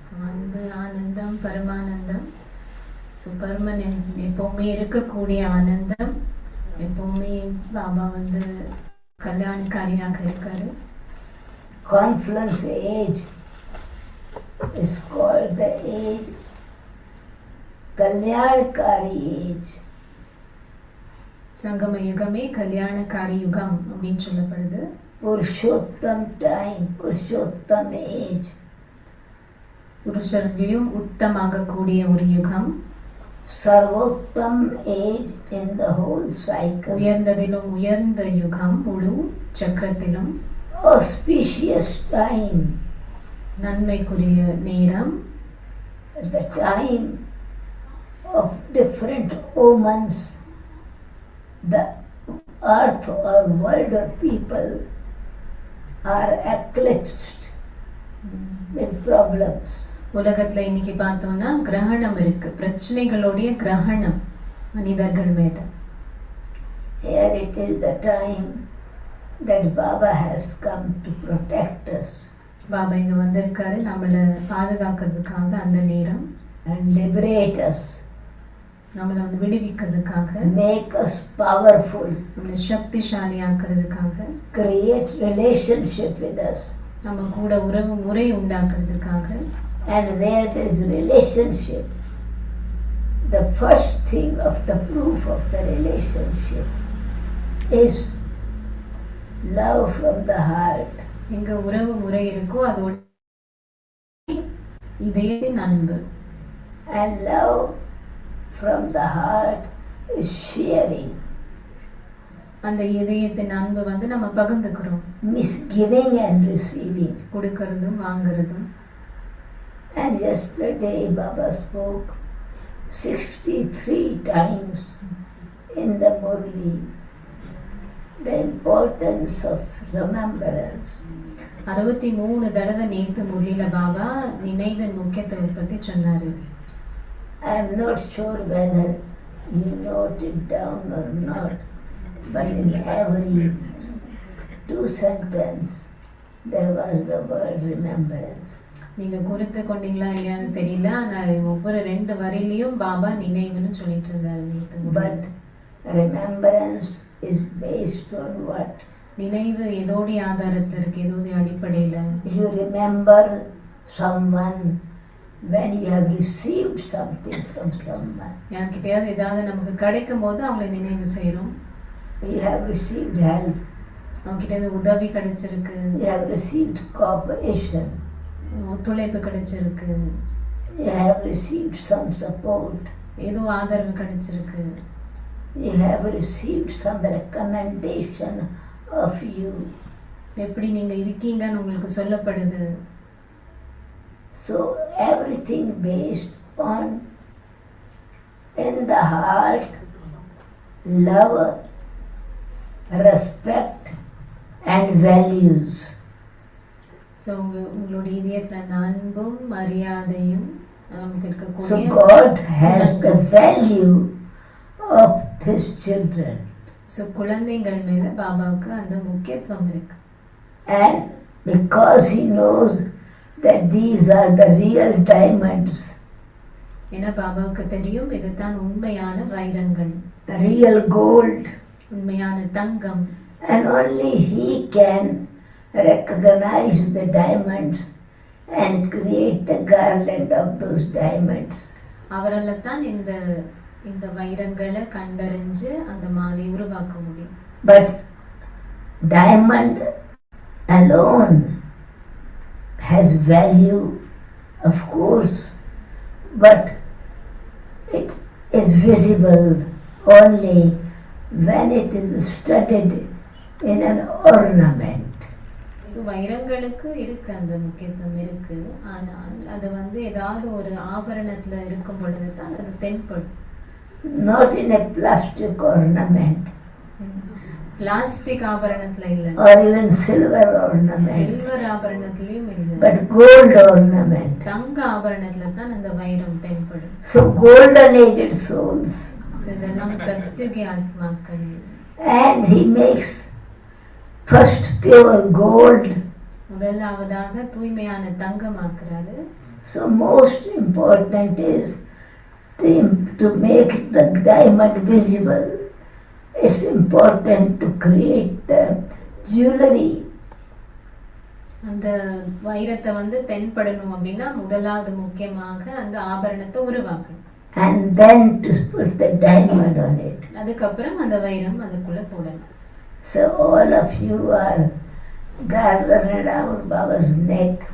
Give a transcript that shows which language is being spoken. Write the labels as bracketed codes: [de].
[ta] அன்பு, ஆனந்தம், பரமானந்தம், பர்மனன்ட், எப்பவுமே இருக்கக்கூடிய ஆனந்தம். எப்பவுமே பாபா கல்யாணக்காரியாக இருக்காரு. [en] Confluence age is called the age, Kalyanakari age. [ta] சங்கம யுகமே கல்யாணக்காரி யுகம் அப்படின்னு சொல்லப்படுது. [en] Purushottam time, Purushottam age. [ta] புருஷர்களிலும் உத்தமாக கூடிய ஒரு யுகம். [en] Sarvottam age in the whole cycle. [ta] உயர்ந்ததிலும் உயர்ந்த யுகம் முழு சக்கரத்திலும். [en] Auspicious time. [ta] நன்மைக்குரிய நேரம். [en] The time of different omens. The earth or world or people are eclipsed with problems. [ta] உலகத்துல இன்னைக்கு பார்த்தோம்னா கிரகணம் இருக்கு, பிரச்சனைகளுடைய கிரகணம் மனிதர்கள் மேல. [en] Here it is the time that Baba has come to protect us. [ta] Baba இங்க வந்திருக்காரு நம்மள பாதுகாக்கிறதுக்காக, அந்த நேரம். [en] And liberate us. [ta] நம்மள விடுவிக்கிறதுக்காக. [en] Make us powerful. [ta] நம்மள சக்திசாலி ஆக்குறதுக்காக. [en] Create relationship with us. [ta] நம்ம கூட உறவு முறை உண்டாக்குறதுக்காக. [en] And where there is relationship, the first thing of the proof of the relationship is love from the heart. [ta] எங்க உறவு முறை இருக்கோ அதோட இதே அன்பு. [en] And love from the heart is sharing. [ta] அந்த இதயத்தின் அன்பு வந்து நம்ம பகிர்ந்துக்கிறோம். [en] Giving and receiving. [ta] கொடுக்கறதும் வாங்குறதும். [en] And yesterday Baba spoke 63 times in the Murli the importance of remembrance. [ta] 63 தடவை நேத்து முரளியில பாபா நினைவின் முக்கியத்துவத்தை பத்தி சொன்னாரு. [en] I am not sure whether you note it down or not, but in every 2 sentences there was the word remembrance. [ta] நீங்க குறித்து கொண்டீங்களா இல்லையான்னு தெரியல, ஆனா ஒவ்வொரு 2 வரியிலையும் பாபா நினைவுன்னு சொல்லிட்டு இருந்தாரு நேத்து. [en] But remembrance is based on what? [ta] நினைவு எதோடைய ஆதாரத்துல இருக்கு, எதோடைய அடிப்படையில? [en] You remember someone when you have received something from someone. [ta] யார்கிட்டயாவது ஏதாவது நமக்கு கிடைக்கும் போது அவங்களை நினைவு செய்யறோம். [en] You have received help. [ta] அவங்க கிட்ட இருந்து உதவி கிடைச்சிருக்கு. [en] You have received cooperation. [ta] ஒத்துழைப்பு கிடைச்சிருக்கு. [en] You have received some support. [ta] ஏதோ ஆதரவு கிடைச்சிருக்கு. [en] You have received some recommendation of you. [ta] எப்படி நீங்க இருக்கீங்கன்னு உங்களுக்கு சொல்லப்படுது. [en] So everything based on in the heart love, respect and values. [ta] So உங்களுடைய இதயத்துல அந்த அன்பும் மரியாதையும் நமக்கு இருக்கக்கூடிய. [en] So God has the value of his children. [ta] So குழந்தைகள் மேல பாபாவுக்கு அந்த முக்கியத்துவம் இருக்கு. [en] And because he knows that these are the real diamonds. [ta] ஏன்னா பாபாவுக்கு தெரியும் இதுதான் உண்மையான வைரங்கள். [en] The real gold. [ta] உண்மையான தங்கம். [en] And only he can recognize the diamonds and create the garland of those diamonds. [ta] அவரால தான் இந்த வைரங்களை கண்டறிஞ்சு அந்த மாலை உருவாக்க முடியும். [en] But diamond alone has value, of course, but it is visible only when it is studied in an ornament. [ta] So வைரங்களுக்கு இருக்கு அந்த முக்கியத்துவம் இருக்கு, ஆனால் அது வந்து ஏதாவது ஒரு ஆபரணத்துல இருக்கும் பொழுது தான் அது தென்படும். [en] Not in a plastic ornament. [ta] Plastic ஆபரணத்துல இல்ல. [en] Or even silver ornament. [ta] Silver ஆபரணத்திலயும் இல்ல. [en] But gold ornament. [ta] தங்க ஆபரணத்துல தான் அந்த வைரம் தென்படும். [en] So golden aged souls. [ta] So இதெல்லாம் சத்யுகி ஆத்மாக்கள். [en] And he makes first pure gold. [ta] முதலாவதாக தூய்மையான தங்கமாக்குறாரு. [en] So most important is to make the diamond visible. It's important to create the jewelry. [ta] அந்த வைரத்தை வந்து தென்படணும் அப்படின்னா முதலாவது முக்கியமாக அந்த ஆபரணத்தை உருவாக்கணும். [en] And then to put the diamond on it. [ta] அதுக்கப்புறம் அந்த வைரம் அதுக்குள்ள போடணும். [en] So all of you are gathered around Baba's neck.